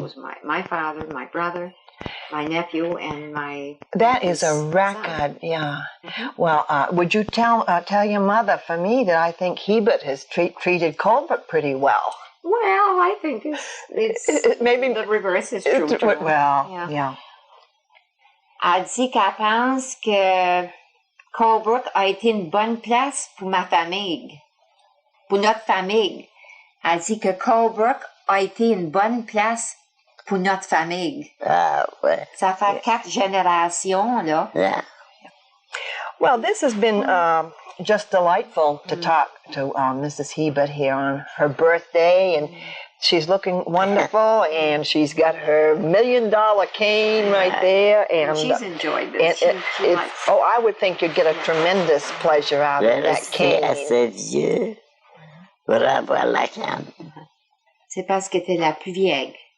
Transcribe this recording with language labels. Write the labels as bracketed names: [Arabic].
[English] Yes, it was my father, my brother, my nephew, and my. That is a record, yeah. Well, would you tell your mother for me that I think Hebert has treated Colbert pretty well? Well, I think it's maybe the reverse is true. Well, yeah. [French] Elle dit qu'elle pense que Colbert a été une bonne place pour ma famille. Pour notre famille. Elle dit que Colbert a été une bonne place pour notre famille. Ah, ouais. Ça fait 4 générations, là. [English] Yeah. Well, this has been just delightful to talk to Mrs. Hebert here on her birthday, and she's looking wonderful, and she's got her $1 million cane right there, and she's enjoyed this. I would think you'd get a tremendous pleasure out of that cane. [French] Assez vieux pour avoir la canne. C'est parce que t'es la plus vieille.